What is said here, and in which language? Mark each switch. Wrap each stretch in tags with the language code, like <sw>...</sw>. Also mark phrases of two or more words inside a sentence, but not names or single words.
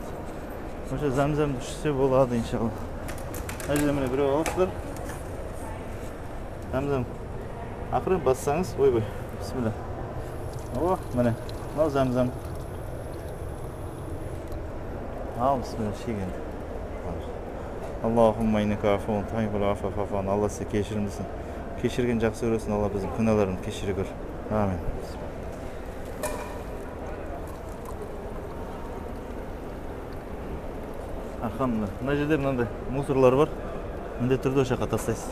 <kk>Осы замзамды ішсе болады, иншалла. Әжде міне біреу алыптыр. Замзам. Ақырын бассаңыз, ой-бой. Бисмилля. О, міне. Мынау замзам. Ал, бисмилля, шегенді.</kk> <ar>اللهم إنك عفو تحب العفو فاعف عنا.</ar> <kk>Алла сізді кешірімдісін. Кешірген жақсы көресін. Алла біздің күнәларымызды кешіре көр.</kk> <ar>آمين. الحمد لله.</ar> <kk>Мына жерде мынандай мусорлар бар. Міндетті түрде осы жаққа тастайсыз.</kk>